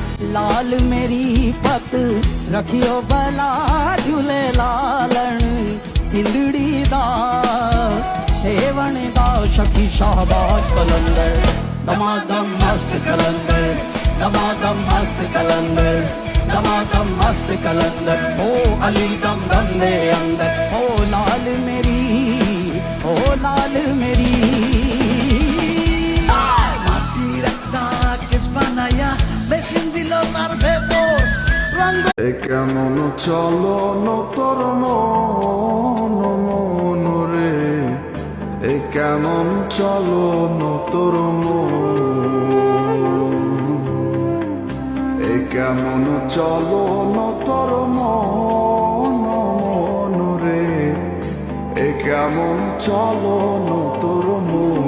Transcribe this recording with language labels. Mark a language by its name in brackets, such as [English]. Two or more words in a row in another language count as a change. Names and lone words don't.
[Punjabi] ਲਾਲ ਮੇਰੀ ਪਤ ਰਖਿਓ ਭਲਾ ਝੂਲੇ ਲਾਲਣ ਸਿੰਧੜੀ ਦਾ ਸੇਹਵਣ ਦਾ ਸ਼ਕੀ ਸ਼ਾਹਬਾਜ਼ ਕਲੰਦਰ ਦਮਾਦਮ ਮਸਤ ਕਲੰਦਰ ਦਮਾਦਮ ਮਸਤ ਕਲੰਦਰ ਦਮਾਦਮ ਮਸਤ ਕਲੰਦਰ ਓ ਅਲੀ ਦਮ ਦਮ ਦੇ ਅੰਦਰ ਓ ਲਾਲ ਮੇਰੀ [Bangla] মাটি একটা কেস বানাইয়া মেশিন দিল তার ভেতর রঙ এ কেমন চলন তোর মন মন রে, এ কেমন চলন তোর মন, এ কেমন চলন তোর মন মন রে, এ কেমন চলন তোর মন।